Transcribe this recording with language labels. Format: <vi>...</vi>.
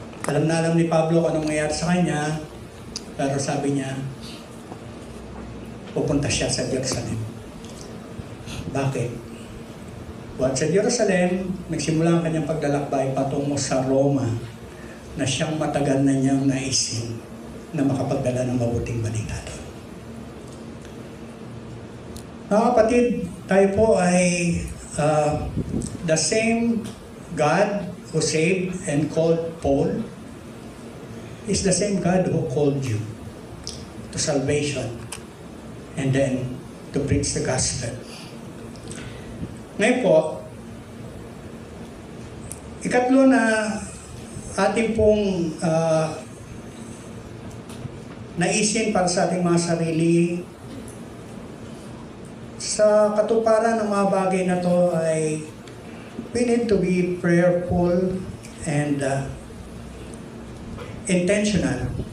<tl>Alam na alam ni Pablo kung anong nangyari sa kanya, pero sabi niya, pupunta siya sa Jerusalem. Bakit? Buwan sa Jerusalem, nagsimula ang kanyang paglalakbay patungo sa Roma na siyang matagal na niyang naisin na makapagdala ng mabuting balita doon. Mga kapatid, tayo po ay</tl> <en>the same God who saved and called Paul is the same God who called you to salvation and then to preach the gospel.</en> <tl>Ngayon po, ikatlo na ating pong naisin para sa ating mga sarili, sa katuparan ng mga bagay na to ay</tl> <en>we need to be prayerful and intentional.</en>